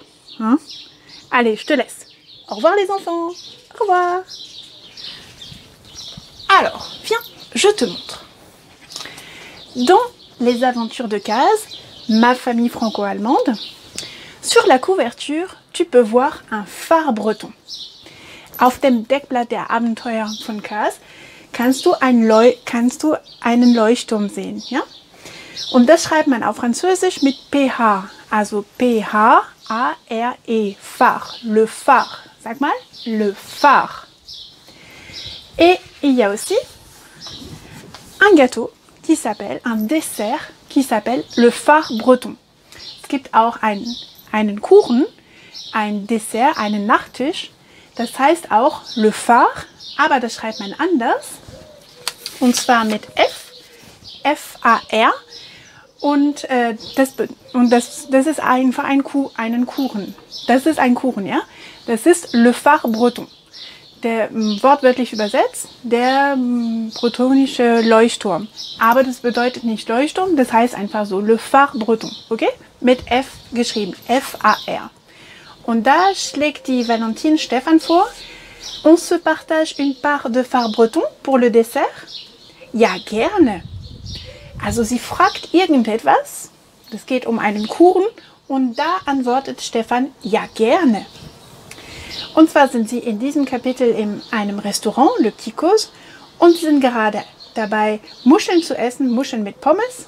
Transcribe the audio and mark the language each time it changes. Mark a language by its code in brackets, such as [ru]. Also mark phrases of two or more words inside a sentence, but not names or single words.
[fr] Hein? Allez, je te laisse. Au revoir les enfants. Au revoir. Alors, viens, je te montre. Dans les aventures de Kaz, ma famille franco-allemande, sur la couverture, tu peux voir un phare breton. [de] Auf dem Deckblatt der Abenteuer von Kaz kannst du einen Leuchtturm sehen. Ja? Und das schreibt man auf Französisch mit PH, also P-H-A-R-E, phare, [fr] le phare. [de] Sag mal, [fr] le phare. Et il y a aussi un gâteau qui s'appelle, un Dessert qui s'appelle le phare breton. [de] Es gibt auch einen Kuchen, ein Dessert, einen Nachtisch, das heißt auch [fr] le phare, [de] aber das schreibt man anders, und zwar mit F, F-A-R. Und das ist einfach einen Kuchen. Das ist ein Kuchen, ja? Das ist [fr] le phare breton. [de] Der wortwörtlich übersetzt, der bretonische Leuchtturm. Aber das bedeutet nicht Leuchtturm, das heißt einfach so [fr] le phare breton, [de] okay? Mit F geschrieben, F-A-R. Und da schlägt die Valentine Stefan vor, [fr] on se partage une part de phare breton pour le dessert? [de] Ja, gerne. Also sie fragt irgendetwas, es geht um einen Kuchen und da antwortet Stefan, ja gerne. Und zwar sind sie in diesem Kapitel in einem Restaurant, Le Petit Cos, und sie sind gerade dabei, Muscheln zu essen, Muscheln mit Pommes.